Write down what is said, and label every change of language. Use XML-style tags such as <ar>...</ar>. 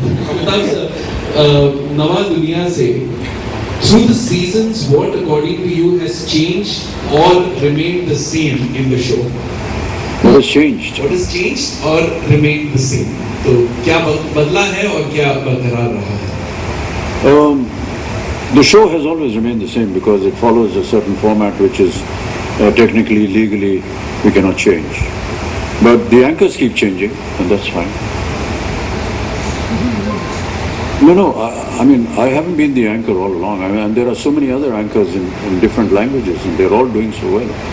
<en>Amitabh sir, नवा दुनिया से through the seasons, what according to you has changed or remained the same in the show? What has changed? What has changed or remained the same?</en> <hi>तो क्या बदला है और क्या बरकरार रहा है?</hi> <en>The show has always remained the same because it follows a certain format which is technically, legally, we cannot change. But the anchors keep changing, and that's fine. No, I mean, I haven't been the anchor all along. I mean, and there are so many other anchors in different languages, and they're all doing so well.</en>